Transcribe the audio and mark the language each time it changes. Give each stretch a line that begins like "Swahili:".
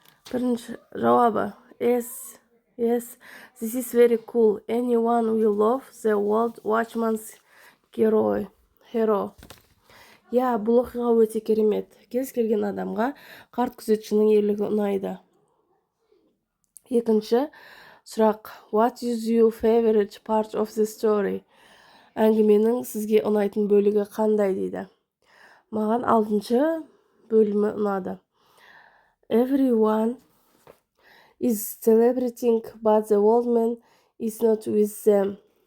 Kazakh: Бірінші жауабы.
English: Yes, this is very cool. Anyone will love the old watchman's hero.
Kazakh: Бұл оқиға өте керемет. Кез келген адамға қарт күзетшінің ерлігі ұнайды. Екінші сұрақ.
English: What is your favorite part of the story?
Kazakh: Әңгіменің сізге ұнайтын бөлігі қандай дейді. Маған 6-шы бөлімі ұнады.
English: Everyone is celebrating, but the old man is not with them.